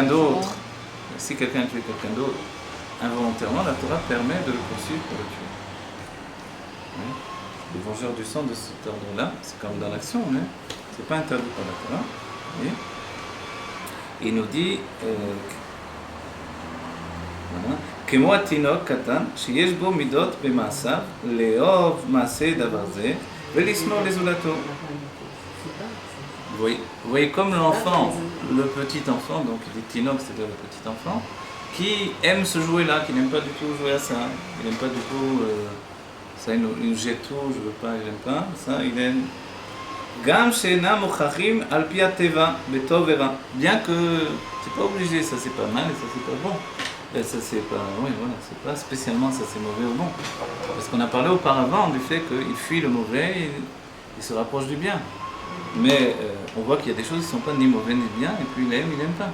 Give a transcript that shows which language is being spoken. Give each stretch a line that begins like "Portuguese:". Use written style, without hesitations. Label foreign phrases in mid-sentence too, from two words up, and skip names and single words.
French: déjà, d'autre, si quelqu'un a tué quelqu'un d'autre, involontairement, la Torah permet de le poursuivre pour le tuer. Oui. Les vengeurs du sang de cet ordre-là, c'est comme dans l'action, mais c'est pas interdit par la Torah. Oui. Il nous dit,
Hebrew: כמו התינוק קטן שיש בו מידות במעשיו, לאהוב מעשה דבר זה ולשנוא לזולתו.
French: Vous voyez, comme l'enfant, le petit enfant, donc il est tinok, c'est-à-dire le petit enfant, qui aime ce jouet-là, qui n'aime pas du tout jouer à ça, il n'aime pas du tout, ça il nous jette tout, je veux pas, il n'aime pas, ça il aime.
Hebrew: גם שאינם מוכרחים על פי הטבע בטוב ורע.
French: Bien que c'est pas obligé, ça c'est pas mal et ça c'est pas bon. Et ça c'est pas, oui voilà, c'est pas spécialement ça c'est mauvais ou bon. Parce qu'on a parlé auparavant du fait qu'il fuit le mauvais et il se rapproche du bien. Mais on voit qu'il y a des choses qui ne sont pas ni mauvais ni bien, et puis il n'aime pas.